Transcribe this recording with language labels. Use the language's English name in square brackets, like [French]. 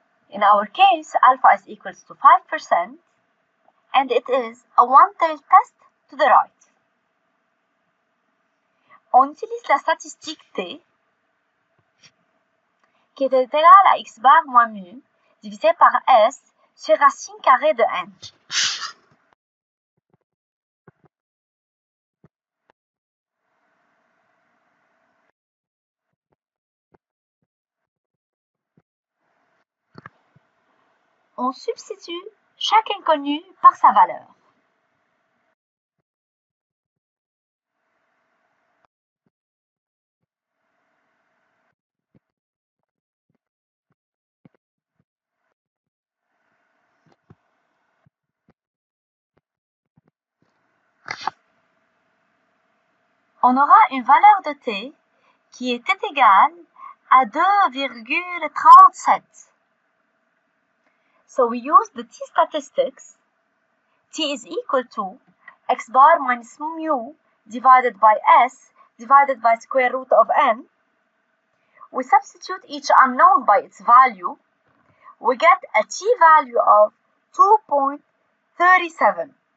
[English] In our case, alpha is equal to 5% and it is a one-tailed test to the right. [French] On utilise la statistique T qui est égale à X bar moins mu divisé par S sur racine carrée de N. On substitue chaque inconnu par sa valeur. On aura une valeur de T qui était égale à 2,37. [English] So we use the T statistics. T is equal to X bar minus mu divided by S divided by square root of N. We substitute each unknown by its value. We get a T value of 2.37.